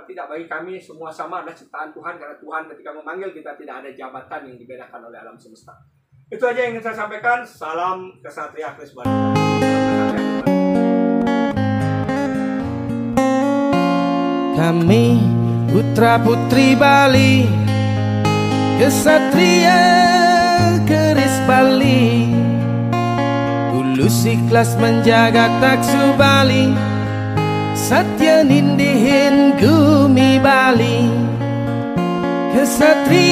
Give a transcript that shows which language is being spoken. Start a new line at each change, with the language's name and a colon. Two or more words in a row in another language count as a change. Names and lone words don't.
Indonesian: Tidak, bagi kami semua sama adalah ciptaan Tuhan, karena Tuhan ketika memanggil kita tidak ada jabatan yang dibedakan oleh alam semesta. Itu aja yang ingin saya sampaikan. Salam Kesatria Keris Bali. Kami putra putri Bali, kesatria keris Bali, tulus ikhlas menjaga taksu Bali,
Balinese: satya nindihin gumi Bali,
Indonesian: kesatria.